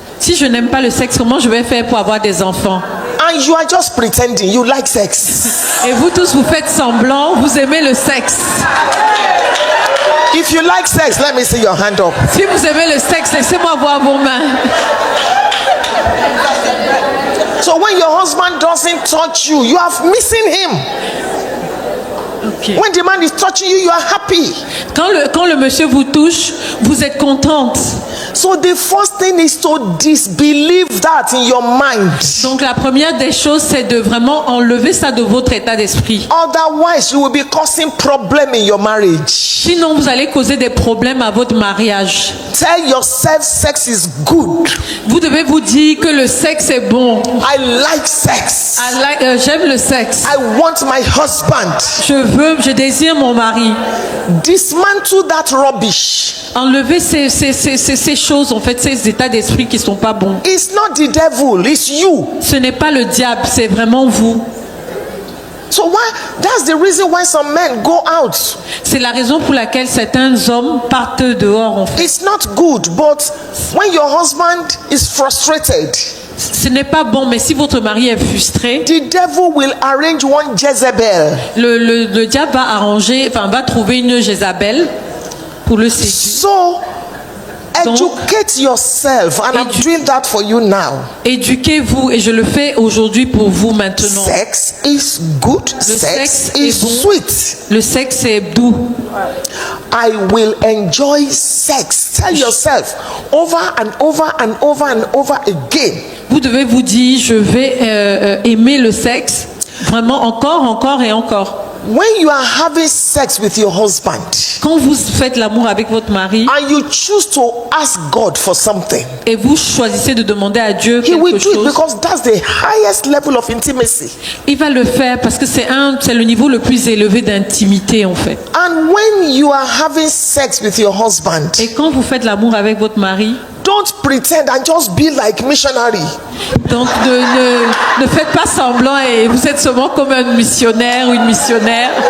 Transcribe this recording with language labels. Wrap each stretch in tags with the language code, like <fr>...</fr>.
<fr>Si je n'aime pas le sexe, comment je vais faire pour avoir des enfants?</fr> <en>And you are just pretending you like sex.</en> <fr>Et vous tous, vous faites semblant, vous aimez le sexe.</fr> <en>If you like sex, let me see your hand up.</en> <fr>Si vous aimez le sexe, laissez-moi voir vos mains.</fr> <en>So when your husband doesn't touch you, you are missing him. Okay. When the man is touching you, you are happy.</en> <fr>Quand le monsieur vous touche, vous êtes contente.</fr> <en>So the first thing is to disbelieve that in your mind.</en> <fr>Donc la première des choses, c'est de vraiment enlever ça de votre état d'esprit.</fr> <en>Otherwise, you will be causing problem in your marriage.</en> <fr>Sinon, vous allez causer des problèmes à votre mariage.</fr> <en>Tell yourself sex is good.</en> <fr>Vous devez vous dire que le sexe est bon.</fr> <en>I like sex.</en> <fr>J'aime le sexe.</fr> <en>I want my husband.</en> <fr>Je désire mon mari.</fr> <en>Dismantle that rubbish.</en> <fr>Enlever ces choses, en fait, ces états d'esprit qui sont pas bons.</fr> <en>It's not the devil, it's you.</en> <fr>Ce n'est pas le diable, c'est vraiment vous.</fr> <en>So that's the reason why some men go out.</en> <fr>C'est la raison pour laquelle certains hommes partent dehors, en fait.</fr> <en>It's not good, but when your husband is frustrated,</en> <fr>Ce n'est pas bon, mais si votre mari est frustré,</fr> <en>the devil will arrange one Jezebel.</en> <fr>le diable va trouver une Jézabel pour le séduire.</fr> <en>So educate yourself, and I'm doing that for you now.</en> <fr>Éduquez-vous, et je le fais aujourd'hui pour vous maintenant.</fr> <en>Sex is good. Sex is</en> <fr>bon.</fr> <en>sweet.</en> <fr>Le sexe est doux.</fr> <en>I will enjoy sex. Tell yourself over and over and over and over again.</en> <fr>Vous devez vous dire, je vais aimer le sexe, vraiment encore et encore.</fr> <en>when you are having sex with your husband</en> <fr>Quand vous faites l'amour avec votre mari</fr> <en>and you choose to ask God for something,</en> <fr>et vous choisissez de demander à Dieu</fr> <en>He will</en> <fr>quelque</fr> <en>do it</en> <fr>chose,</fr> <en>because that's the highest level of intimacy.</en> <fr>il va le faire parce que c'est le niveau le plus élevé d'intimité en fait.</fr> <en>And when you are having sex with your husband,</en> <fr>Et quand vous faites l'amour avec votre mari,</fr> <en>don't pretend and just be like missionary.</en> <fr>donc ne faites pas semblant et vous êtes seulement comme un missionnaire ou une missionnaire.</fr>